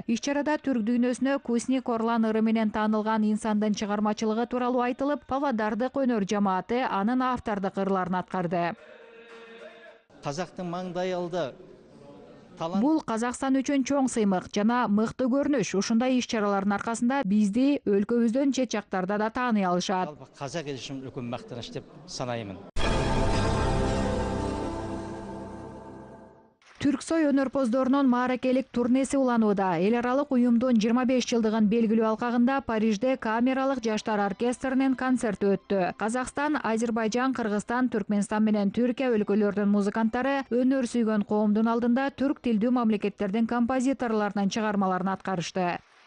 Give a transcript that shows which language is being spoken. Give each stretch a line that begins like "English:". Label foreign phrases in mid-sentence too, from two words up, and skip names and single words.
Kyrgyz: Иш-чарада түрк дүйнөсүнө Кусник Орлан ыры менен таанылган инсандын чыгармачылыгы тууралуу айтылып, Павлодардык өнөр жамааты анын автордук ырларын аткарды.
Kazakh: Қазақтың маңдайалды
Kyrgyz: Бул Казакстан үчүн чоң сыймык жана мыкты көрүнүш. Ушундай иш-чаралардын аркасында бизди өлкөбүздөн чет жактарда да тааный алышат.
Kazakh: қазақ ел үшін үлкен мақтаныш деп санаймын.
Kyrgyz: Түрксой өнөрпоздорунун мааракелик турнеси уланууда. Эл аралык уюмдун 25 жылдыгын белгилүү алкагында Парижде камералык жаштар оркестринин концерти өттү. Казакстан, Азербайжан, Кыргызстан, Түркмөнстан менен Түркия өлкөлөрүнүн музыканттары өнөр сүйгөн коомдун алдында түрк тилдүү мамлекеттердин композиторлорунун чыгармаларын аткарышты.